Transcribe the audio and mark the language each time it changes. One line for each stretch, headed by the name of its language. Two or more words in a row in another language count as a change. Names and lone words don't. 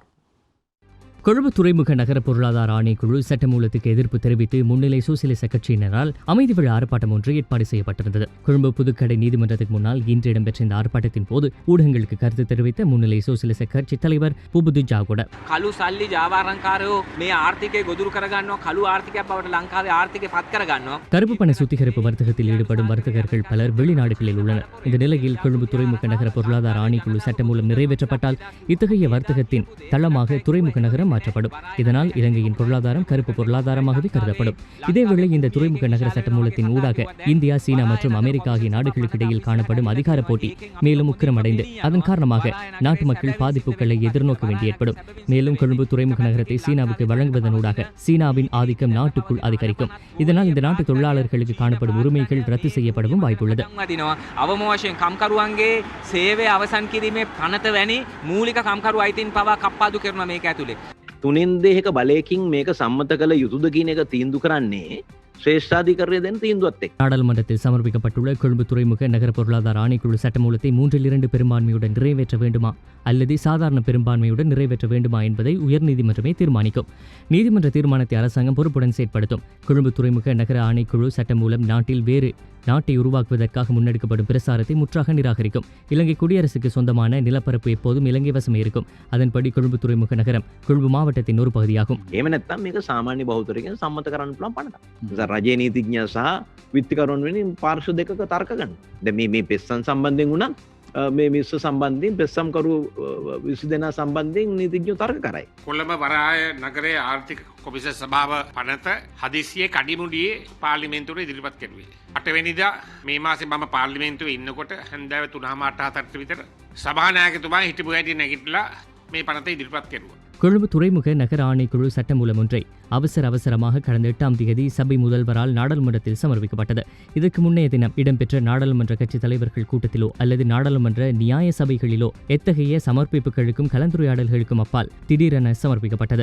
Tamil: கொழும்பு துறைமுக நகர பொருளாதார ஆணைக்குழு சட்டமூலத்துக்கு எதிர்ப்பு தெரிவித்து முன்னிலை சோசியலிச கட்சியினரால் அமைதி விழா ஆர்ப்பாட்டம் ஒன்று ஏற்பாடு செய்யப்பட்டிருந்தது. கொழும்பு புதுக்கடை நீதிமன்றத்துக்கு முன்னால் இன்று இடம்பெற்ற இந்த ஆர்ப்பாட்டத்தின் போது ஊடகங்களுக்கு கருத்து தெரிவித்த முன்னிலை சோசியலிச கட்சி தலைவர் புபுது ஜாகொட,
Sinhala: කළු සල්ලි ජාවාරංකාරයෝ මේ ආර්ථිකය ගොදුරු කරගන්නවා, කළු ආර්ථිකයක් බවට ලංකාවේ ආර්ථිකය පත් කරගන්නවා.
Tamil: கருப்பு பண சுத்திகரிப்பு வர்த்தகத்தில் ஈடுபடும் வர்த்தகர்கள் பலர் வெளிநாடுகளில் உள்ளனர். இந்த நிலையில் கொழும்பு துறைமுக நகர பொருளாதார ஆணைக்குழு சட்டமூலம் நிறைவேற்றப்பட்டால் இத்தகைய வர்த்தகத்தின் தளமாக துறைமுக நகரம் பொருளாதாரம் மாற்றப்படும். இதனால் இலங்கையின் பொருளாதாரம் கருப்பு பொருளாதாரமாகவே கருதப்படும். இதேவேளை இந்த துறைமுக நகர சட்டமூலத்தின் ஊடாக இந்தியா, சீனா மற்றும் அமெரிக்கா ஆகிய நாடுகளுக்கு இடையில் காணப்படும் அதிகார போட்டி மேலும் உக்கிரமடைந்து அதன் காரணமாக நாட்டு மக்கள் பாதிப்புகளை எதிர்நோக்க வேண்டி ஏற்படும். மேலும் கொழும்பு துறைமுக நகரத்தை சீனாவுக்கு வழங்குவதனூடாக சீனாவின் ஆதிக்கம் நாட்டுக்குள் அதிகரிக்கும். இதனால் இந்த நாட்டு தொழிலாளர்களுக்கு காணப்படும் உரிமைகள் ரத்து செய்யப்படவும் வாய்ப்புள்ளது.
Sinhala: අවම වශයෙන් කම්කරුවන්ගේ සේවය අවසන් කිරීමේ පනත වැනි මූලික කම්කරු අයිතීන් පවා කප්පාදු කරනවා මේක ඇතුලේ. තුනෙන් දෙක බලයකින් මේක සම්මත කළ යුතුද කියන එක තීන්දුව කරන්නේ ශ්‍රේෂ්ඨාධිකරණය දෙන තීන්දුවත් එක්ක.
Tamil: நாடாளுமன்றத்தில் சமர்ப்பிக்கப்பட்டுள்ள கொழும்பு துறைமுக நகர பொருளாதார ஆணைக்குழு சட்டமூலத்தை 3/2 பெரும்பான்மையுடன் நிறைவேற்ற வேண்டுமா அல்லது சாதாரண பெரும்பான்மையுடன் நிறைவேற்ற வேண்டுமா என்பதை உயர்நீதிமன்றமே தீர்மானிக்கும். நீதிமன்ற தீர்மானத்தை அரசாங்கம் பொறுப்புடன் செயற்படுத்தும். கொழும்பு துறைமுக நகர ஆணைக்குழு சட்டமூலம் நாட்டில் வேறு நாட்டை உருவாக்குவதற்காக முன்னெடுக்கப்படும் பிரசாரத்தை முற்றாக நிராகரிக்கும். இலங்கை குடியரசுக்கு சொந்தமான நிலப்பரப்பு எப்போதும் இலங்கை வசமே இருக்கும். அதன்படி கொழும்பு துறைமுக நகரம் கொழும்பு மாவட்டத்தின் ஒரு பகுதியாகும்.
Sinhala: එහෙම නැත්නම් මේක සාමාන්‍ය බහුතරයෙන් සම්මත කරන්න පුළුවන් පනතක්. රජයේ නීතිඥයා සහ විත්තිකරුවන් වෙනින් පාර්ශ්ව දෙකක තර්ක ගන්න. දැන් මේ පෙස්සන් සම්බන්ධයෙන් උනත් මේ මිස්ස සම්බන්ධයෙන් පෙස්සම්කරු 20 දෙනා සම්බන්ධයෙන් නීතිඥයෝ තර්ක කරයි. කොළඹ වරාය නගරයේ ආර්ථික කොමිසම සභාව පනත හදිසියේ කඩිමුඩියේ පාර්ලිමේන්තුවට ඉදිරිපත් කෙරුවේ. 8 වෙනිදා මේ මාසේ මම පාර්ලිමේන්තුවේ ඉන්නකොට හන්දෑව 3:08 විතර සභානායකතුමා හිටපු හැටි නැගිටලා මේ පනත ඉදිරිපත් කෙරුවා.
Tamil: கொழும்பு துறைமுக நகர ஆணைக்குழு சட்டமூலம் ஒன்றை அவசரமாக கடந்த 8ஆம் தேதி சபை முதல்வரால் நாடாளுமன்றத்தில் சமர்ப்பிக்கப்பட்டது. இதற்கு முன்னைய தினம் இடம்பெற்ற நாடாளுமன்ற கட்சித் தலைவர்கள் கூட்டத்திலோ அல்லது நாடாளுமன்ற நியாய சபைகளிலோ எத்தகைய சமர்ப்பிப்புகளுக்கும் கலந்துரையாடல்களுக்கும் அப்பால் திடீரென சமர்ப்பிக்கப்பட்டது.